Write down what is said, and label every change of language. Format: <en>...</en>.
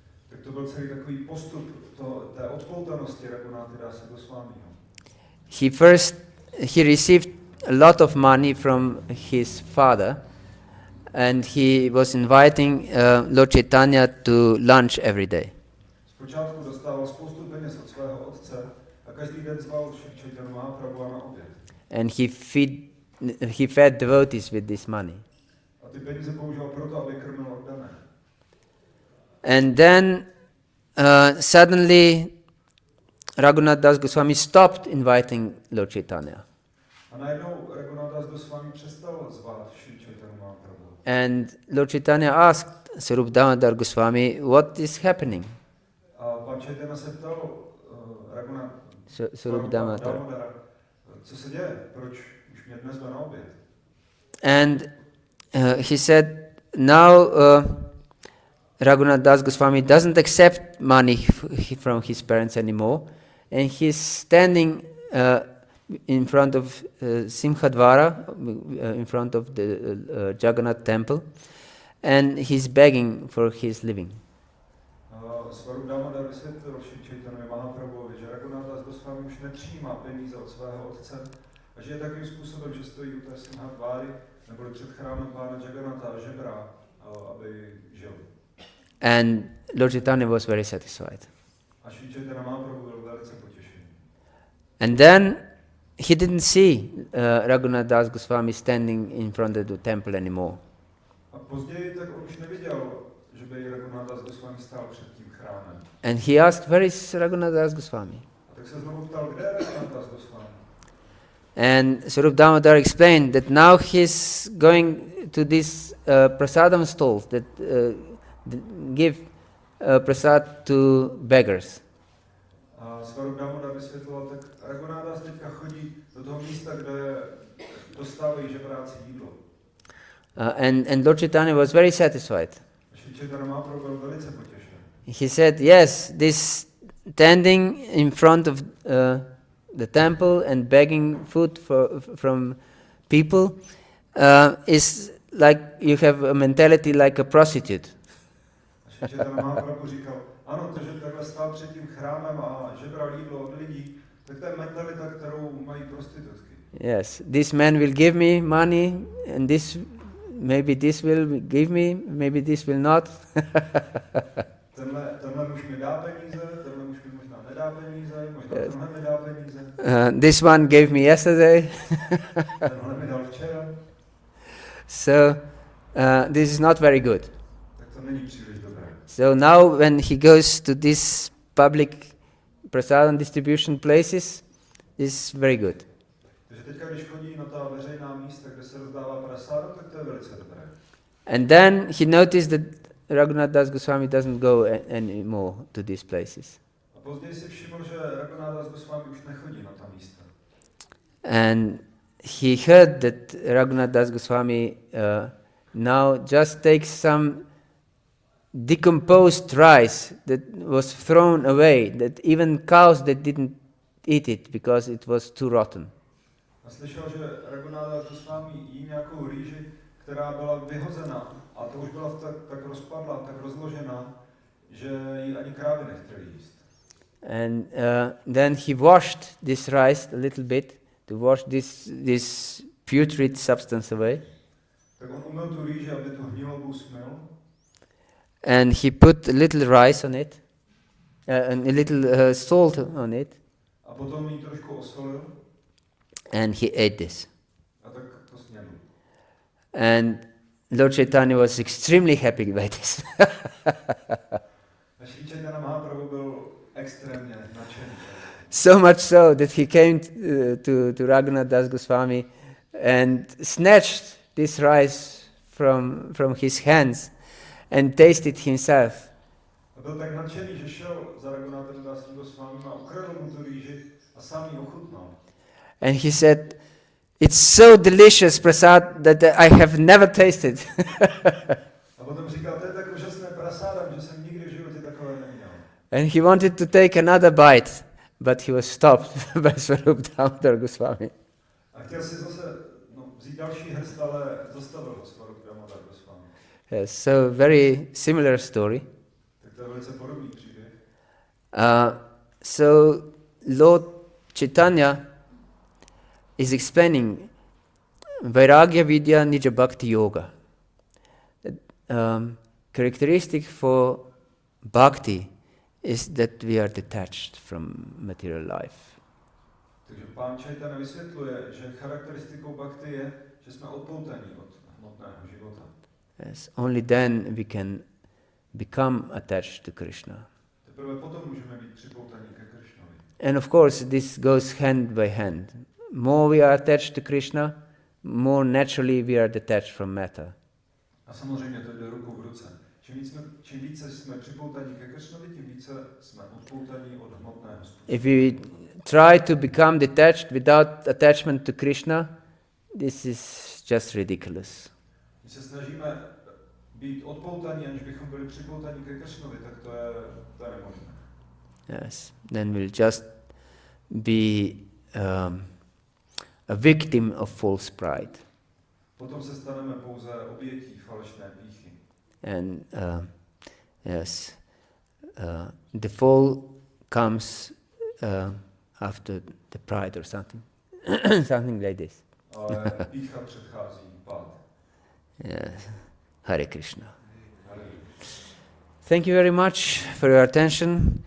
<cs>Tak to byl celý takový postup té odpoutanosti Raghunáta Dasa Gosvámího.</cs> <en>He received a lot of money from his father, and he was inviting Lord Chaitanya to lunch every day.</en> <cs>Zpočátku dostával spoustu peněz od svého otce a každý den zval Šri Chaitanya Mahaprabhu na oběd.</cs> <en>And he fed devotees with this money.</en> <cs>A ty peníze používal proto, aby krmil oddané.</cs> <en>And then suddenly Raghunath Das Goswami stopped inviting Lord Chaitanya.</en> <cs>A najednou Raghunath Das Goswami přestal zvát Šri Chaitanya Mahaprabhu.</cs> <en>And Lord Chaitanya asked Sarup Damodar Goswami, what is happening?</en> <cs>A pan Chaitanya se ptal Raghunath Sarup Damodar, co se děje, proč už mě dnes na oběd?</cs> <en>and he said, now Raghunath Das Goswami doesn't accept money from his parents anymore, and he's standing in front of Simhadvara, in front of the Jagannath temple, and he's begging for his living.</en> <cs>Svarup Damodar vysvětlil Šri Chaitanya Mahaprabhuovi, že Raghunatha Goswami už nepřijímá peníze od svého otce a že je takovým způsobem, že stojí u té Simhadváry neboli před chrámem pána Jagannatha a žebrá, aby žil.</cs> <en>And Lord Chaitanya was very satisfied.</en> <cs>A Šri Chaitanya Mahaprabhu byl velice potěšený.</cs> <en>And then he didn't see Raghunath Das Goswami standing in front of the temple anymore.</en> <cs>A později tak on už neviděl, že by Raghunath Das Goswami stál před tím chrámem.</cs> <en>And he asked, where is Raghunath Das Goswami?</en> <cs>A tak se znovu ptal, kde je Raghunath Das Goswami?</cs> <en>And Swarup Damodar explained that now he's going to this prasadam stalls that give prasad to beggars.</en> <cs>A Svarup Damodar vysvětloval, tak Raghunath Das teďka chodí do toho místa, kde dostávají žebráci jídlo.</cs> <en>And Lord Chaitanya was very satisfied.</en> <cs>Šri Chaitanya Mahaprabhu byl velice potěšen.</cs> <en>He said, yes, this standing in front of the temple and begging food from people is like you have a mentality like a prostitute.</en> <cs>A Šri Chaitanya Mahaprabhu říkal, ano, to, že takhle stál před tím chrámem a žebral jídlo od lidí, tak to je mentalita, kterou mají prostitutky.</cs> <en>Yes, this man will give me money, and maybe this will give me, maybe this will not.</en> <cs>tenhle muž mi dá peníze, tenhle muž mi možná nedá peníze, možná tenhle mi dá peníze.</cs> <en>This one gave me yesterday.</en> <cs>Tenhle mi dal včera.</cs> <en>So this is not very good.</en> <cs>Tak to není příliš dobré.</cs> <en>So now when he goes to these public prasadam distribution places, this is very good.</en> <cs>Takže teďka, když chodí na ta veřejná místa, kde se rozdává prasáda, tak to je velice dobré.</cs> <en>And then he noticed that Raghunath Das Goswami doesn't go anymore to these places.</en> <cs>A později si všiml, že Raghunath Das Goswami už nechodí na ta místa.</cs> <en>And he heard that Raghunath Das Goswami now just takes some decomposed rice that was thrown away, that even cows that didn't eat it because it was too rotten.</en> <cs>A slyšel, že Raghunath Das Goswami jí nějakou rýži, která byla vyhozena a to už byla tak rozpadla, tak rozložená, že ji ani krávy nechtěly jíst.</cs> <en>And then he washed this rice a little bit to wash this putrid substance away.</en> <cs>Tak on umyl tu rýži, aby tu hnilobu smyl.</cs> <en>And he put a little rice on it, and a little salt on it.</en> <cs>A potom ji trošku osolil.</cs> <en>And he ate this.</en> <cs>A tak to snědl.</cs> <en>And Lord Chaitanya was extremely happy by this.</en> <cs>A Šri Chaitanya Mahaprabhu byl extrémně nadšený.</cs> <en>So much so that he came to Raghunath Das Goswami and snatched this rice from his hands and tasted himself.</en> <cs>A byl tak nadšený, že šel za Raghunathem Dasem Goswamim a ukradl mu tu rýži a sám ji ochutnal.</cs> <en>And he said, it's so delicious, prasad, that I have never tasted.</en> <cs>A potom říkal, to je tak úžasné prasádam, že jsem nikdy v životě takové neměl.</cs> <en>And he wanted to take another bite, but he was stopped by Swarup Damodar Goswami.</en> <cs>A chtěl si zase vzít další hrst, ale zastavil ho Swarup Damodar Goswami.</cs> <en>Yes, so very similar story.</en> <cs>Tak to je velice podobný příběh.</cs> <en>So Lord Chaitanya is explaining Vairagya Vidya Nija Bhakti-yoga. Characteristic for bhakti is that we are detached from material life.</en> <cs>Takže pán Chaitanya vysvětluje, že charakteristikou bhakti je, že jsme odpoutaní od hmotného života.</cs> <en>Yes, only then we can become attached to Krishna.</en> <cs>Teprve potom můžeme být připoutaní ke Krishnovi.</cs> <en>And of course this goes hand by hand. More we are attached to Krishna, more naturally we are detached from matter.</en> <cs>A samozřejmě to jde ruku v ruce. Čím více jsme připoutaní ke Krishnovi, tím více jsme odpoutaní od hmotného způsobu.</cs> <en>If we try to become detached without attachment to Krishna, this is just ridiculous.</en> <cs>My se snažíme být odpoutaní, aniž bychom byli připoutaní ke Kršnovi, tak to je nemožné.</cs> <en>Yes, then we'll just be a victim of false pride.</en> <cs>Potom se staneme pouze obětí falešné pýchy.</cs> <en>And yes, the fall comes after the pride or something, something like this.</en> <cs>Ale pýcha předchází pád.</cs> <en>Yes. Hare Krishna.</en> <cs>Hare Krishna.</cs> <en>Thank you very much for your attention.</en>